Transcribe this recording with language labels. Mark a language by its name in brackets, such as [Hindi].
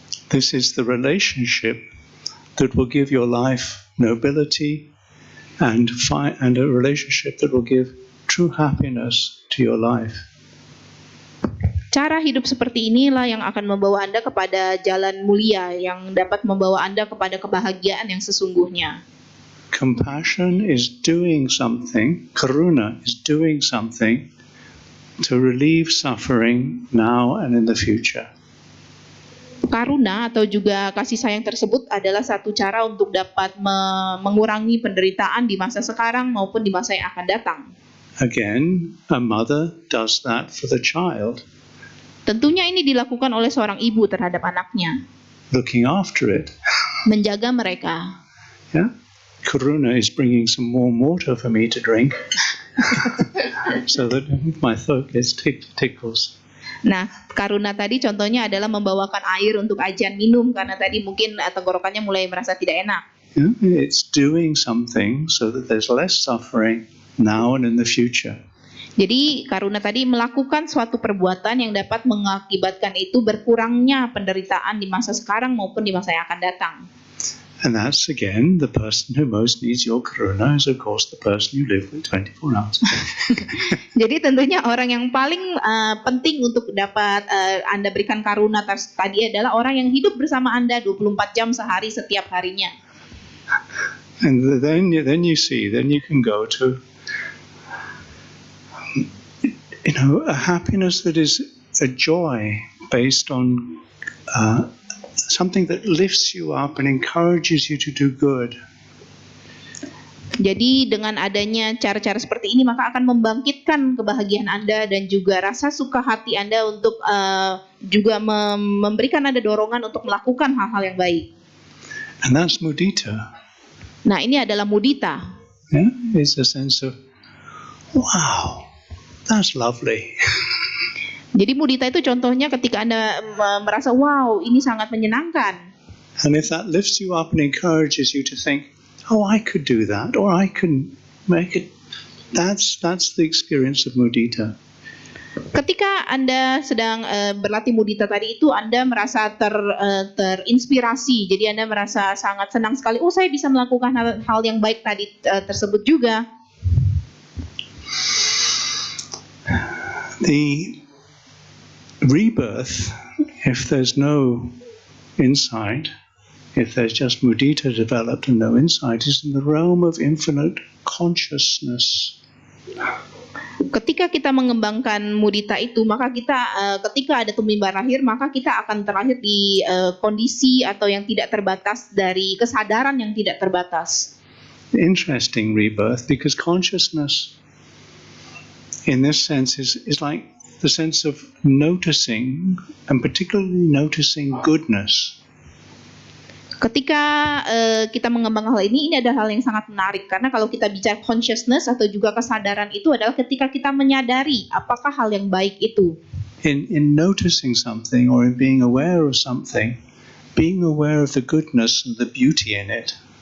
[English] This is the relationship that will give your life nobility and a relationship that will give true happiness to your life. [Indonesian] Cara hidup seperti inilah yang akan membawa Anda kepada jalan mulia yang dapat membawa Anda kepada kebahagiaan yang sesungguhnya. [English] Compassion is doing something, karuna is doing something to relieve suffering now and in the future. [Indonesian] Karuna atau juga kasih sayang tersebut adalah satu cara untuk dapat mengurangi penderitaan di masa sekarang maupun di masa yang akan datang. [English] Again, a mother does that for the child, [Indonesian] Tentunya ini dilakukan oleh seorang ibu terhadap anaknya, [English] looking after it. [Indonesian] menjaga mereka. [English] Yeah? Karuna is bringing some warm water for me to drink so that my throat gets tickles. [Indonesian] Nah, karuna tadi contohnya adalah membawakan air untuk Ajan minum karena tadi mungkin tenggorokannya mulai merasa tidak enak. [English] Yeah? It's doing something so that there's less suffering now and in the future. [Indonesian] Jadi karuna tadi melakukan suatu perbuatan yang dapat mengakibatkan itu berkurangnya penderitaan di masa sekarang maupun di masa yang akan datang. [English] And that's again, the person who most needs your karuna is of course the person you live with 24 hours. [Indonesian] Jadi tentunya orang yang paling penting untuk dapat Anda berikan karuna tadi adalah orang yang hidup bersama Anda 24 jam sehari setiap harinya. [English] And then you see, then you can go to, a happiness that is a joy based on something that lifts you up and encourages you to do good. [Indonesian] Jadi dengan adanya cara-cara seperti ini maka akan membangkitkan kebahagiaan Anda dan juga rasa suka hati Anda untuk juga memberikan Anda dorongan untuk melakukan hal-hal yang baik. [English] And that's mudita. [Indonesian] Nah, ini adalah mudita. [English] Yeah? It's a sense of, wow, that's lovely. [Indonesian] Jadi mudita itu contohnya ketika Anda merasa wow, ini sangat menyenangkan. [English] And if that lifts you up and encourages you to think, oh, I could do that, or I can make it, that's the experience of mudita. [Indonesian] Ketika Anda sedang berlatih mudita tadi itu, Anda merasa terinspirasi. Jadi Anda merasa sangat senang sekali. Oh, saya bisa melakukan hal yang baik tadi tersebut juga. [English] The rebirth, if there's no insight, if there's just mudita developed and no insight, is in the realm of infinite consciousness. [Indonesian] Ketika kita mengembangkan mudita itu, maka kita ketika ada tumimba lahir, maka kita akan terlahir di kondisi atau yang tidak terbatas dari kesadaran yang tidak terbatas. [English] Interesting rebirth, because consciousness in this sense is like the sense of noticing, and particularly noticing goodness. [Indonesian] Ketika kita mengembangkan hal ini adalah hal yang sangat menarik karena kalau kita bicara consciousness atau juga kesadaran itu adalah ketika kita menyadari apakah hal yang baik itu. [English] In noticing something or in being aware of something, being aware of the goodness and the beauty in it.